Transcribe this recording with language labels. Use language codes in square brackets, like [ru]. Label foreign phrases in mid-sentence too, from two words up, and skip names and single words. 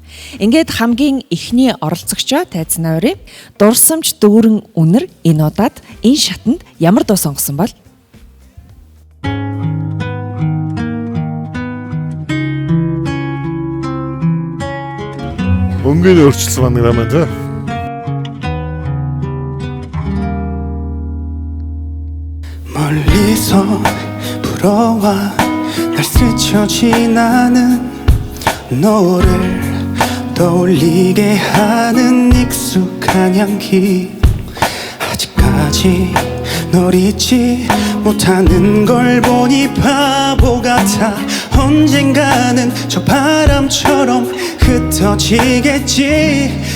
[mn] Ингээд хамгийн эхний оролцогчоо тайцнаа өрөө. Дурсамж дүүрэн үнэр энэ удаад энэ шатанд ямар дуу сонгосон бол? Өнгөний өөрчлөлт байна гэмээр тэ. [ko] 멀리서 불어와 날 스쳐 지나는 너를 떠올리게 하는 익숙한 향기 아직까지 널 잊지 못하는 걸 보니 바보 같아 언젠가는 저 바람처럼 흩어지겠지